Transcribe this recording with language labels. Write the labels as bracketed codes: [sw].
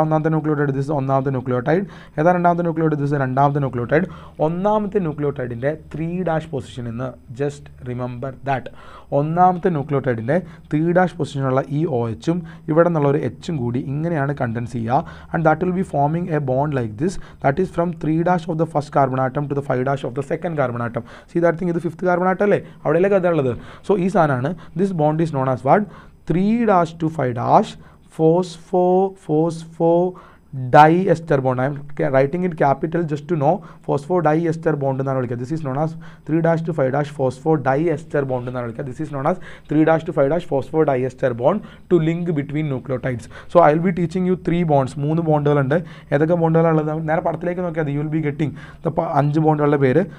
[ml] ഒന്നാമത്തെ nucleotide, this ഒന്നാമത്തെ nucleotide. ഏതാ രണ്ടാമത്തെ ന്യൂക്ലിയോടൈഡ്? ദിസ് രണ്ടാമത്തെ ന്യൂക്ലിയോടൈഡ്. ഒന്നാമത്തെ ന്യൂക്ലിയോടൈഡിൻ്റെ 3' പൊസിഷൻ എന്ന് ജസ്റ്റ് റിമെമ്പർ ദാറ്റ്. ഒന്നാമത്തെ ന്യൂക്ലിയോടൈഡിൻ്റെ 3' പൊസിഷനുള്ള ഈ OHും ഇവിടെ നിന്നുള്ള ഒരു Hും കൂടി ഇങ്ങനെയാണ് കണ്ടൻസ് ചെയ്യുക. [en] And that will be forming a bond like this, that is from 3' of the first carbon atom to the 5' of the second carbon atom. See that thing, [ml] ഇത് 5th carbon atom അല്ലേ? അവിടെയല്ലേ കഥ ഉള്ളത്. So ഈ സാധനമാണ്. [en] This bond is known as what? 3' to 5' phosphodiester bond. I am writing it capital just to know. [ml] Phosphodiester bond എന്നാണ് വിളിക്കുക. [en] This is known as 3' to 5' phosphodiester bond [ml] എന്നാണ് വിളിക്കുക. [en] This is known as 3' to 5' phosphodiester bond to link between nucleotides. So I will be teaching you 3 bonds. [ml] 3 ബോണ്ടുകളുണ്ട്. ഏതൊക്കെ ബോണ്ടുകളുള്ളത്? നേരെ പടത്തിലേക്ക് നോക്കിയാൽ [en] you will be getting the [ml] 5 ബോണ്ടുകളുടെ പേര്.